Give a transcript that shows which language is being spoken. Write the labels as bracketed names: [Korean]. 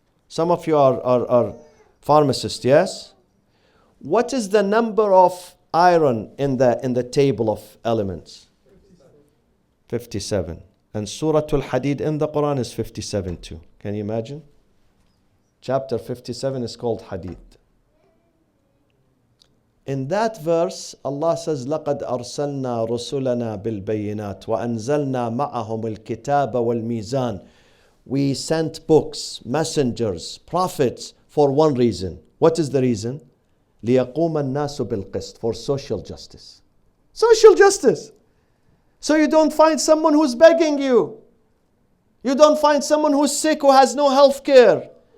[English] Some of you are pharmacists, yes? What is the number of iron in the table of elements? 57. And Surah Al-Hadid in the Quran is 57 too. Can you imagine? Chapter 57 is called Hadid. In that verse, Allah says, [Arabic] لَقَدْ أَرْسَلْنَا رُسُلَنَا بِالْبَيِّنَاتِ وَأَنزَلْنَا مَعَهُمُ الْكِتَابَ وَالْمِيزَانِ. [English] We sent books, messengers, prophets for one reason. What is the reason? [Arabic] لِيَقُومَ النَّاسُ بِالْقِسْطِ. [English] For social justice. Social justice. So you don't find someone who's begging you. You don't find someone who's sick, who has no health care.